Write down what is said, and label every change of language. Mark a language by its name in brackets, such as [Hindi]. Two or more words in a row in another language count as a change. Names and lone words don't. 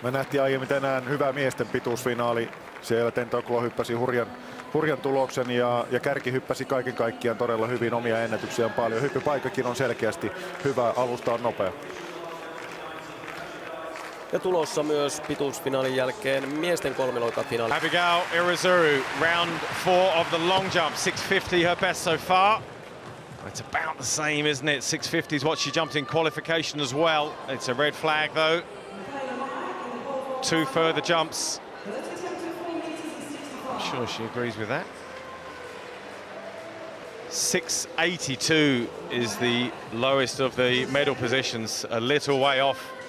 [Finnish] Me nähtiin aiemmin tänään hyvä miesten pituusfinaali. Siellä Tentoklo hyppäsi hurjan tuloksen ja Kärki hyppäsi kaiken kaikkiaan todella hyvin, omia ennätyksiä on paljon. Hyppypaikkakin on selkeästi hyvä, alusta on nopea. Ja tulossa myös pituusfinaalin jälkeen miesten kolmiloikafinaali. [English] Abigail Irizuru, round 4 of the long jump, 650 her best so far. It's about the same, isn't it? 650 is what she jumped in qualification as well. It's a red flag though. 2 further jumps. I'm sure she agrees with that. 682 is the lowest of the medal positions, a little way off.